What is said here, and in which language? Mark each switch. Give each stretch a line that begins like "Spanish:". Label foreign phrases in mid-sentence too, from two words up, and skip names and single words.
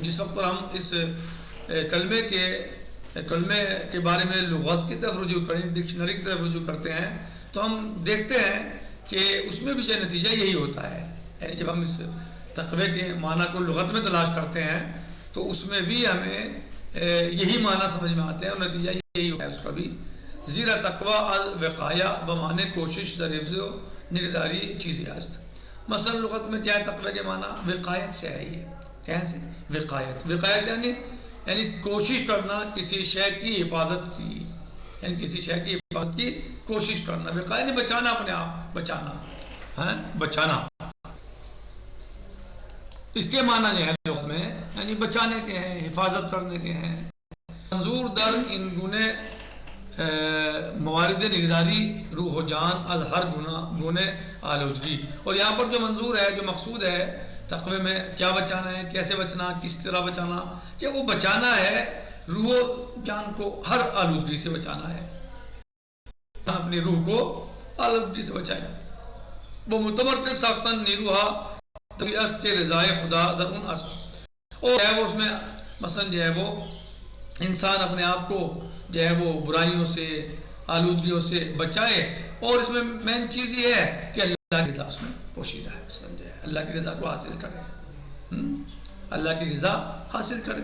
Urdu: جس وقت پر ہم اس کلمے کے بارے میں لغت کی طرف رجوع کریں، ڈکشنری کی طرف رجوع کرتے ہیں تو ہم دیکھتے ہیں کہ اس میں بھی جو نتیجہ یہی ہوتا ہے. یعنی جب ہم اس تقوی کے معنی کو لغت میں تلاش کرتے ہیں تو اس میں بھی ہمیں یہی معنی سمجھ میں آتے ہیں اور نتیجہ یہی ہوتا ہے اس کا بھی.
Persian: زیرا تقوی الوقایہ بمانے کوشش در حفظ و نگہداری چیز است.
Urdu: مثلا لغت میں کیا ہے تقوی کے معنی؟ وقایت سے ہے. یہ کیسے؟ وقایت یعنی کوشش کرنا کسی شے کی حفاظت کی، یعنی کسی شے کی حفاظت کی کوشش کرنا. وقایت نہیں بچانا، اپنے آپ بچانا، بچانا. اس کے معنی جو ہے لغت میں یعنی بچانے کے ہیں، حفاظت کرنے کے ہیں.
Persian: منظور در ان گنے موارد نگہداری روح و جان از ہر گنے آلودگی.
Urdu: اور یہاں پر جو منظور ہے، جو مقصود ہے تقوی میں کیا بچانا ہے، کیسے بچنا، کس طرح بچانا، کہ وہ بچانا ہے روح و جان کو ہر آلودگی سے بچانا ہے. اپنی روح کو آلودگی سے بچائے.
Persian: وہ متمرکز ساختن نیروہا است رضائے خدا در اون است.
Urdu: اور ہے وہ اس میں مثلا جو ہے وہ انسان اپنے آپ کو جو ہے وہ برائیوں سے، آلودگیوں سے بچائے. اور اس میں مین چیز یہ ہے کہ اللہ کی رضا اس میں پوشیدہ ہے. سمجھے؟ اللہ کی رضا کو حاصل کرے، اللہ کی رضا حاصل کرے.